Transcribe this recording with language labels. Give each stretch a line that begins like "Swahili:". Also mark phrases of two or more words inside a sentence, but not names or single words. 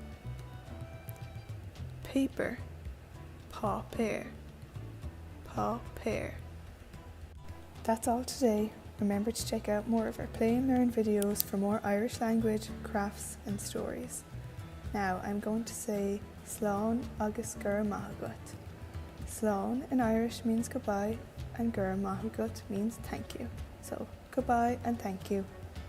English: Paper, paper, paper. That's all today. Remember to check out more of our Play and Learn videos for more Irish language, crafts and stories. Now I'm going to say
Irish: Slán agus gur maith.
English: Slán in Irish means goodbye and
Irish: gur maith
English: means thank you. So goodbye and thank you.